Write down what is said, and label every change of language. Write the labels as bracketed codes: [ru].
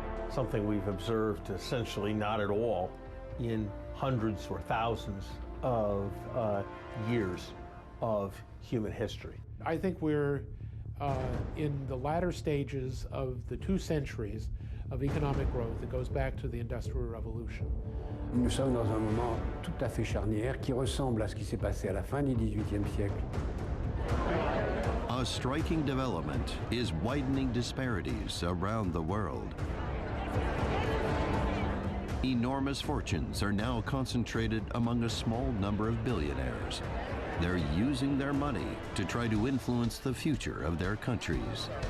[en] Something we've observed essentially not at all in hundreds or thousands of years of human history. I think we're in the latter stages of the 2 centuries of economic growth that goes back to the Industrial Revolution. [fr] Nous sommes dans un moment tout à fait charnière qui ressemble à ce qui s'est passé à la fin du XVIIIe siècle. [en] A striking development is widening disparities around the world. Enormous fortunes are now concentrated among a small number of billionaires. They're using their money to try to influence the future of their countries.